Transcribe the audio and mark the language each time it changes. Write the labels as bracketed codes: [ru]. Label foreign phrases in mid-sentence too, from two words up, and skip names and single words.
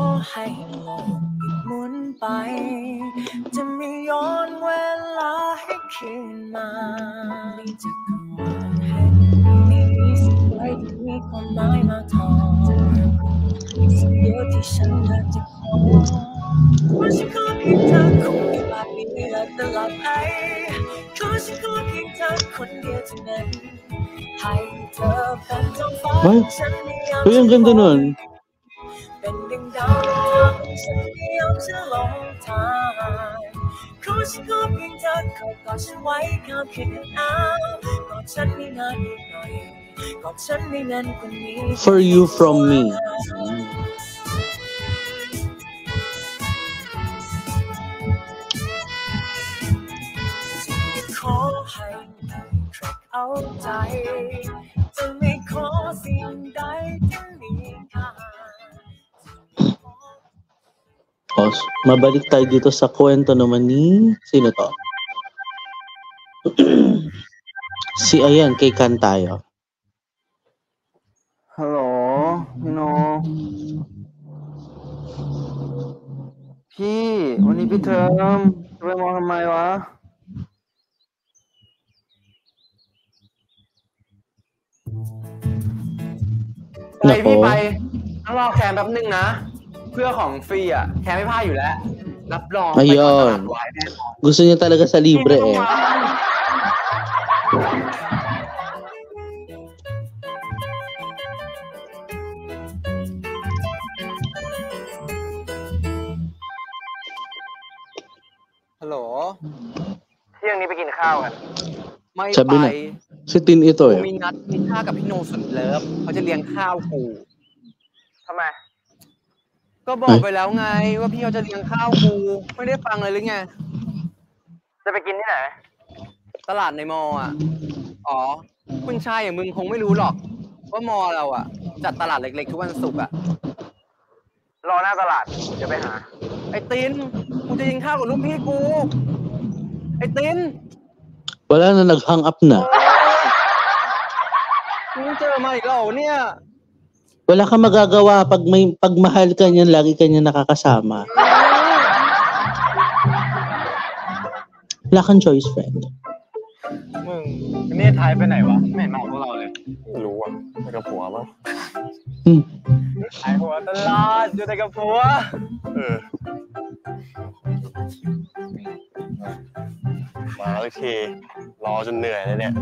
[th] ให้โลกหยุดหมุนไปจะไม่ย้อนเวลาให้คืนมาในจักรวาลแห่งนี้สิ่งใดที่มีความหมายมากพอสิ่งเดียวที่ฉันอยากจะขอว่าฉันขอเพียงเธอคงอยู่แบบนี้ตลอดไปขอฉันขอเพียงเธอคนเดียวเท่านั้นให้เธอเป็นท้องฟ้าฉันไม่ยอม [tl] Uy, ang ganda nun. [th] เป็นดังดาวฉันไม่ยอมจะหลงทางขอฉันขอเพียงเธอคอยกอดฉันไว้ข้ามคืนหนาวกอดฉันไม่นานนิดหน่อยกอดฉันไม่นานกว่านี้ [en] For you from me. [th] ขอให้ใครเข้าใจจะไม่ขอสิ่งใดที่มีค่า [tl] Mabalik tayo dito sa kwento naman ni... Sino to? Ayan, kay Kan tayo. Hello, [th] พี่โนพี่วันนี้พี่เทอมจะไปมองทำไมวะไปพี่ไปต้องรอแคมแป๊บนึงนะเพื่อของฟรีอ่ะแคมไม่พลาดอยู่แล้วรับรองไปก่อนตลาดไว้แน่นอน [tl] Gusto niya talaga sa libre eh. [th] Hello เที่ยงนี้ไปกินข้าวกันไม่ [tl] Sabi [th] ไป [tl] na. Si Tin ito [th] กู [tl] eh. [th] มีนัดกินข้าวกับพี่โนสุดเลิฟเขาจะเลี้ยงข้าวกูทำไมก็บอกไปแล้วไงว่าพี่เขาจะเลี้ยงข้าวกูไม่ได้ฟังเลยหรือไงจะไปกินที่ไหนตลาดในมออ่ะอ๋อคุณชายอย่างมึงคงไม่รู้หรอกว่ามอเราอ่ะจัดตลาดเล็กๆทุกวันศุกร์อ่ะรอหน้าตลาดเดี๋ยวไปหาไอ้ตินกูจะกินข้าวกับลูกพี่กูไอ้ติน [tl] Wala na, nag-hang up na. [th] มึงเจอมาอีกแล้วเนี่ย [tl] Wala kang magagawa pag mahal ka niyan, lagi ka niyan nakakasama. Wala kang choice, friend. [th] มึงเนธไทยไปไหนวะไม่เห็นมาพวกเราเลยไม่รู้อ่ะไปกับผัวมั้งหายหัวตลอดอยู่แต่กับผัว มาแล้วทีรอจนเหนื่อยเลยเนี่ย